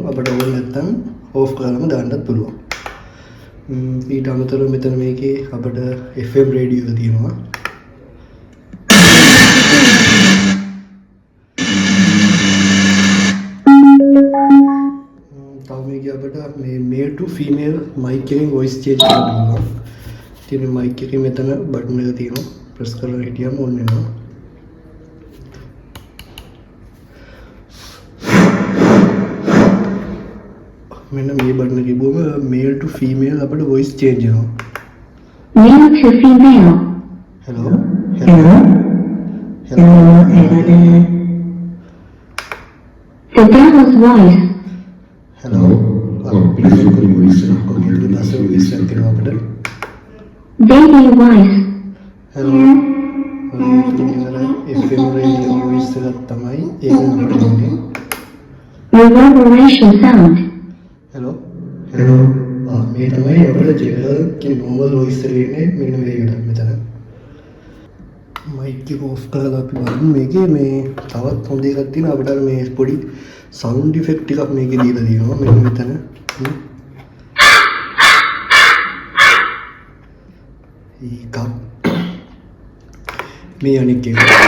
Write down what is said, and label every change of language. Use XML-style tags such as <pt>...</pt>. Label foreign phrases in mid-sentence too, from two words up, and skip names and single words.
<si>අපිට ඕන නැත්නම් ඕෆ් කරලාම දාන්නත් පුළුවන්. ඊට අමතරව මෙතන මේකේ අපිට</si> <en>FM radio</en> <si>එක තියෙනවා. අපිට මේ</si> <en>male to female mic</en> <si>එකෙන්</si> <en>voice change</en> <si>කරන්න පුළුවන්. ඉතින් mic එකේ මෙතන බටන් එක තියෙනවා. press කරලා හිටියම on වෙනවා. මෙන්න මේ බටන් එක තිබුවම</si> <en>male to female</en> <si>අපිට</si> <en>voice change</en> <si>වෙනවා.</si> <en>Male to female. Hello. The devil's voice. Hello. Beautiful voice. Okay, that's a voice that can happen. Baby voice. Hello. FM radio voice that</en> <si>තමයි එකම.</si> <en>Reverberation sound. Hello.</en> <si>මේ තමයි අපේ ජෙනරල් කි</si> <en>normal voice</en> <si>එකේ මෙන්න මේකට මෙතන. mic එක off කරලා අපි බලමු මේකේ මේ තවත් හොඳ එකක් තියෙනවා. අපිට මේ පොඩි</si> <en>sound effect</en> <si>එකක් මේකේ දීලා තියෙනවා මෙන්න මෙතන. ඒක මේ අනික් එක.</si>